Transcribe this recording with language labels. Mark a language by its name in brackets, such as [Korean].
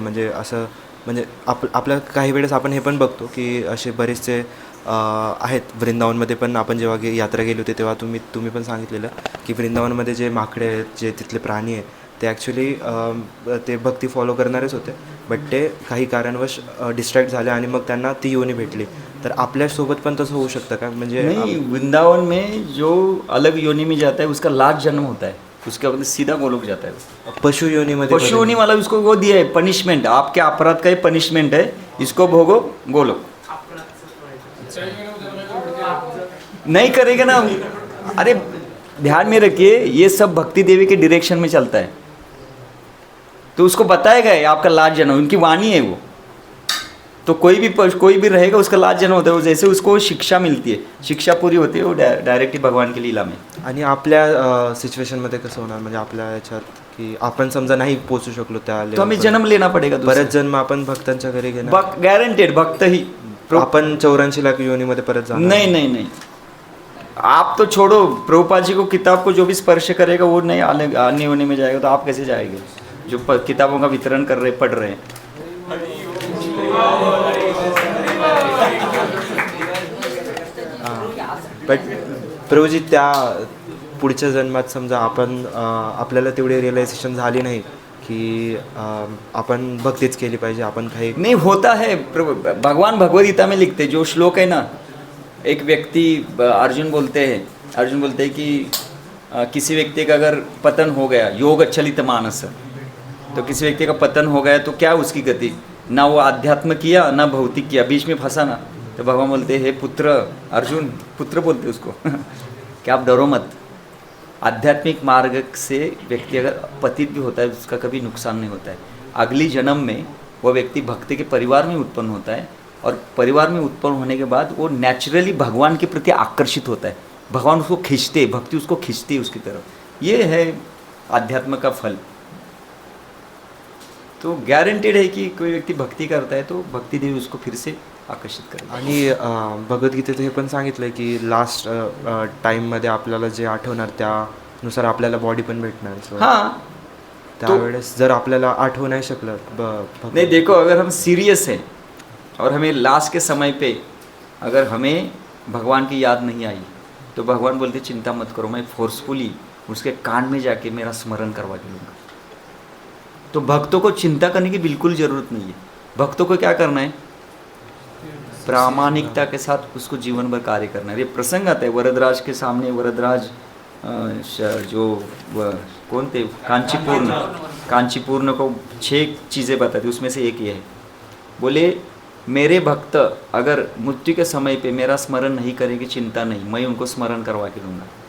[Marathi] म्हणजे असं म्हणजे आपल्या काही वेळेस आपण हे पण बघतो की असे बरेचसे आहेत वृंदावनमध्ये पण. आपण जेव्हा यात्रा गेली होती तेव्हा तुम्ही पण सांगितलेलं की वृंदावनमध्ये जे माकडे आहेत, जे तिथले प्राणी आहेत, ते ॲक्च्युली ते भक्ती फॉलो करणारेच होते, बट ते काही कारणवश डिस्ट्रॅक्ट झाले आणि मग त्यांना ती योनी भेटली. तर आपल्यासोबत पण तसं होऊ शकतं का? म्हणजे [Hindi] नहीं, वृंदावन में जो अलग योनि में जाता है उसका लास्ट जन्म होता है, उसके बाद सीधा गोलोक जाता है. [Marathi] पशु योनीमध्ये [Hindi] पशु योनि वाला उसको वो दिया है पनिशमेंट, आपके अपराध का ही पनिशमेंट है, इसको भोगो गोलोक. नहीं करेगा ना, अरे ध्यान में रखिए ये सब भक्ति देवी के डायरेक्शन में चलता है, तो उसको बताएगा ये आपका लास्ट जन्म, उनकी वाणी है वो. तो कोई भी रहेगा उसका लास्ट जन्म होता है, जैसे उसको शिक्षा मिलती है, शिक्षा पूरी होती है वो डायरेक्टली भगवान की लीला में. [Marathi] आणि आपल्या सिच्युएशनमध्ये कसं होणार, म्हणजे आपल्या याच्यात की आपण समजा नाही पोचू शकलो त्या [Hindi] तो हमें जन्म लेना पड़ेगा दूसरा. [Marathi] परत जन्म आपण भक्तांच्या घरी घेणार, [Hindi] गारंटेड भक्त ही. [Marathi] आपण 84 लाख योनीमध्ये परत जाणार. [Hindi] नहीं नहीं नहीं, आप तो छोड़ो, प्रभुपाद जी को किताब को जो भी स्पर्श करेगा वो नहीं अन्य होने में जाएगा, तो आप कैसे जाएंगे जो किताबों का वितरण कर रहे पढ़ रहे हैं. [Marathi] बट प्रभूजी त्या पुढच्या जन्मात समजा आपण आपल्याला तेवढी रिअलायझेशन झाली नाही की आपण भक्तीच केली पाहिजे, आपण काही [Hindi] नहीं होता है. भगवान भगवद गीता में लिखते जो श्लोक है ना, एक व्यक्ति अर्जुन बोलते हैं कि किसी व्यक्ति का अगर पतन हो गया, योग अच्छलित मानस, तो किसी व्यक्ति का पतन हो गया तो क्या उसकी गति, ना वो आध्यात्म किया ना भौतिक किया, बीच में फंसा ना, तो भगवान बोलते हे पुत्र, अर्जुन पुत्र बोलते उसको कि आप डरो मत, आध्यात्मिक मार्ग से व्यक्ति अगर पतित भी होता है उसका कभी नुकसान नहीं होता है. अगली जन्म में वो व्यक्ति भक्ति के परिवार में उत्पन्न होता है, और परिवार में उत्पन्न होने के बाद वो नेचुरली भगवान के प्रति आकर्षित होता है, भगवान उसको खींचते, भक्ति उसको खींचती है उसकी तरफ. ये है आध्यात्म का फल. तो गारंटेड है कि कोई व्यक्ति भक्ति करता है तो भक्ति देवी उसको फिर से आकर्षित करेल. [Marathi] आणि भगवद्गीतेत हे पण सांगितलं की लास्ट टाईममध्ये आपल्याला जे आठवणार त्यानुसार आपल्याला बॉडी पण भेटणार. हां, त्यावेळेस जर आपल्याला आठवू नाही शकलं [Hindi] नहीं, देखो अगर हम सीरियस हैं और हमें लास्ट के समय पे अगर हमें भगवान की याद नहीं आई तो भगवान बोलते चिंता मत करो, मैं फोर्सफुली उसके कान में जाके मेरा स्मरण करवा के लूँगा. तो भक्तों को चिंता करने की बिल्कुल ज़रूरत नहीं है. भक्तों को क्या करना है, प्रामाणिकता के साथ उसको जीवन भर कार्य करना है. ये प्रसंग आता है वरदराज के सामने, वरदराज जो कौन थे, कांचीपूर्ण को 6 चीज़ें बताती, उसमें से एक ये है, बोले मेरे भक्त अगर मृत्यु के समय पे मेरा स्मरण नहीं करेंगे चिंता नहीं, मैं उनको स्मरण करवा के दूंगा.